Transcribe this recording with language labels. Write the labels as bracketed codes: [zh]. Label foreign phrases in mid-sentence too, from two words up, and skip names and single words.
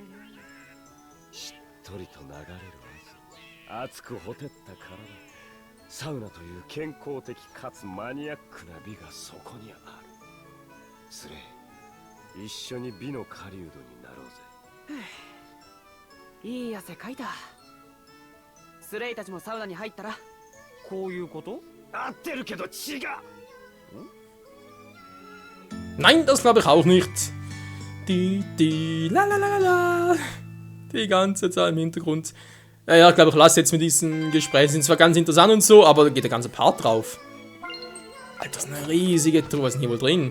[ja] しっとりと流れる汗、熱くほてった体、サウナという健康的かつマニアックな美がそこにある。スレイ、一緒に美の狩人になろうぜ。いい汗かいた。スレイたちもサウナに入ったら。こういうこと？合ってるけど違う。 [de] Nein, das glaube ich auch nicht. Die ganze Zeit im Hintergrund. Ja, ich glaube, ich lasse jetzt mit diesen Gesprächen. Sind zwar ganz interessant und so, aber da geht der ganze Part drauf. Alter, das ist eine riesige Truhe. Was ist denn hier wohl drin?